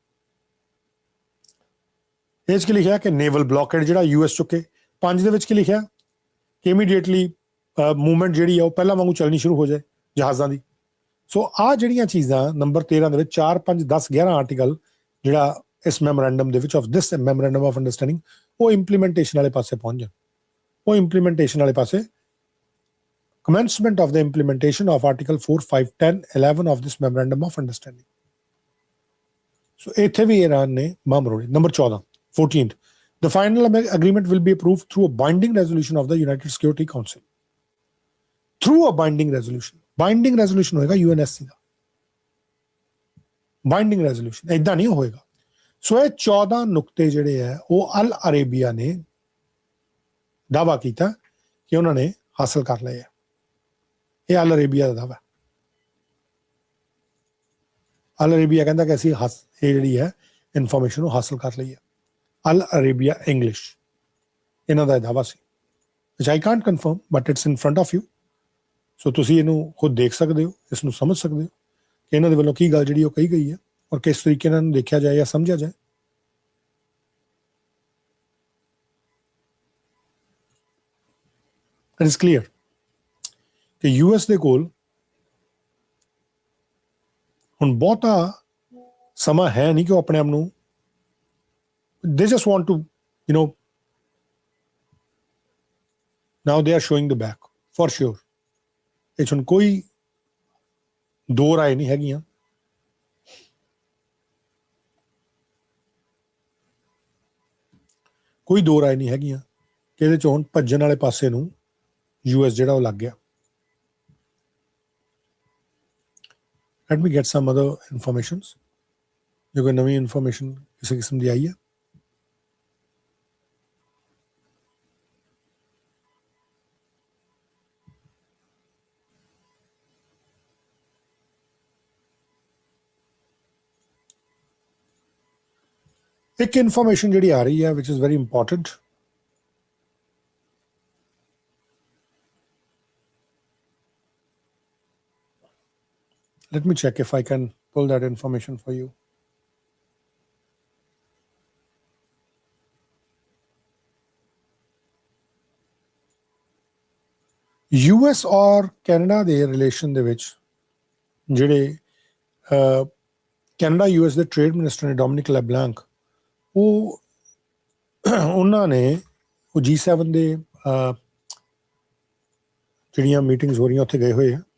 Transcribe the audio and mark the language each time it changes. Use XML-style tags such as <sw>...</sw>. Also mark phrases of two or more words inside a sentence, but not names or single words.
<pa>ਇਹ 'ਚ ਕੀ ਲਿਖਿਆ ਕਿ ਨੇਵਲ ਬਲੌਕੇਡ ਜਿਹੜਾ US ਚੁੱਕੇ, 5 ਦੇ ਵਿੱਚ ਕੀ ਲਿਖਿਆ ਕਿ ਇਮੀਡੀਏਟਲੀ ਮੂਵਮੈਂਟ ਜਿਹੜੀ ਆ ਉਹ ਪਹਿਲਾਂ ਵਾਂਗੂ ਚੱਲਣੀ ਸ਼ੁਰੂ ਹੋ ਜਾਏ ਜਹਾਜ਼ਾਂ ਦੀ। ਸੋ ਆਹ ਜਿਹੜੀਆਂ ਚੀਜ਼ਾਂ ਨੰਬਰ 13 ਦੇ ਵਿੱਚ 4, 5, 10, 11 ਆਰਟੀਕਲ ਜਿਹੜਾ ਇਸ ਮੈਮੋਰੈਂਡਮ ਦੇ ਵਿੱਚ</pa> <en>of this memorandum of understanding</en> <pa>ਉਹ ਇੰਪਲੀਮੈਂਟੇਸ਼ਨ ਵਾਲੇ ਪਾਸੇ ਪਹੁੰਚ ਜਾਣ। ਉਹ ਇੰਪਲੀਮੈਂਟੇਸ਼ਨ ਵਾਲੇ ਪਾਸੇ</pa> <en>commencement of the implementation of Article 4, 5, 10, 11 of this memorandum of understanding.</en> <pa>So ਇੱਥੇ ਵੀ ਈਰਾਨ ਨੇ ਬੰਬ ਰੋੜੇ। ਨੰਬਰ 14, 14th,</pa> <en>the final agreement will be approved through a binding resolution of the United Security Council. Through a binding resolution. Binding resolution</en> <pa>ਹੋਏਗਾ UNSC ਦਾ।</pa> <en>Binding resolution</en> <pa>ਏਦਾਂ ਨਹੀਂ ਹੋਏਗਾ। ਸੋ ਇਹ 14 ਨੁਕਤੇ ਜਿਹੜੇ ਹੈ ਉਹ ਅਲ ਅਰੇਬੀਆ ਨੇ ਦਾਅਵਾ ਕੀਤਾ ਕਿ ਉਹਨਾਂ ਨੇ ਹਾਸਲ ਕਰ ਲਏ ਆ। ਇਹ ਅਲ ਅਰੇਬੀਆ ਦਾ ਦਾਅਵਾ। ਅਲ ਅਰੇਬੀਆ ਕਹਿੰਦਾ ਕਿ ਅਸੀਂ ਇਹ ਜਿਹੜੀ ਹੈ ਇਨਫੋਰਮੇਸ਼ਨ ਉਹ ਹਾਸਲ ਕਰ ਲਈ ਹੈ। ਅਲ ਅਰੇਬੀਆ ਇੰਗਲਿਸ਼ ਇਹਨਾਂ ਦਾ ਦਾਅਵਾ ਸੀ</pa> <en>which I can't confirm but it's in front of you.</en> <pa>ਸੋ ਤੁਸੀਂ ਇਹਨੂੰ ਖੁਦ ਦੇਖ ਸਕਦੇ ਹੋ, ਇਸ ਨੂੰ ਸਮਝ ਸਕਦੇ ਹੋ ਕਿ ਇਹਨਾਂ ਦੇ ਵੱਲੋਂ ਕੀ ਗੱਲ ਜਿਹੜੀ ਉਹ ਕਹੀ ਗਈ ਹੈ ਔਰ ਕਿਸ ਤਰੀਕੇ ਨਾਲ ਇਹਨੂੰ ਦੇਖਿਆ ਜਾਏ ਜਾਂ ਸਮਝਿਆ ਜਾਏ।</pa> <en>It is clear</en> <pa>ਕਿ US ਦੇ ਕੋਲ ਹੁਣ ਬਹੁਤਾ ਸਮਾਂ ਹੈ ਨਹੀਂ ਕਿ ਉਹ ਆਪਣੇ ਆਪ ਨੂੰ</pa> <en>they just want to now they are showing the back for sure.</en> <pa>ਇਹ 'ਚ ਹੁਣ ਕੋਈ ਦੋ ਰਾਏ ਨਹੀਂ ਹੈਗੀਆਂ। ਕੋਈ ਦੋ ਰਾਏ ਨਹੀਂ ਹੈਗੀਆਂ ਕਿ ਇਹਦੇ 'ਚ ਹੁਣ ਭੱਜਣ ਵਾਲੇ ਪਾਸੇ ਨੂੰ US ਜਿਹੜਾ ਉਹ ਲੱਗ ਗਿਆ।</pa> <en>Let me get some other informations.</en> <pa>ਜੇ ਕੋਈ ਨਵੀਂ ਇਨਫੋਰਮੇਸ਼ਨ ਕਿਸੇ ਕਿਸਮ ਦੀ ਆਈ ਹੈ। ਇੱਕ ਇਨਫੋਰਮੇਸ਼ਨ ਜਿਹੜੀ ਆ ਰਹੀ ਹੈ</pa> <en>which is very important. Let me check if I can pull that information for you.</en> <pa>US ਔਰ ਕੈਨੇਡਾ ਦੇ ਰਿਲੇਸ਼ਨ ਦੇ ਵਿੱਚ ਜਿਹੜੇ ਕੈਨੇਡਾ US ਦੇ ਟ੍ਰੇਡ ਮਿਨਿਸਟਰ ਨੇ ਡੋਮਿਨਿਕ ਲੈਬਲਾਂਕ ਉਹਨਾਂ ਨੇ ਉਹ G7 ਦੇ ਜਿਹੜੀਆਂ ਮੀਟਿੰਗਸ ਹੋ ਰਹੀਆਂ ਉੱਥੇ ਗਏ ਹੋਏ ਆ।</pa>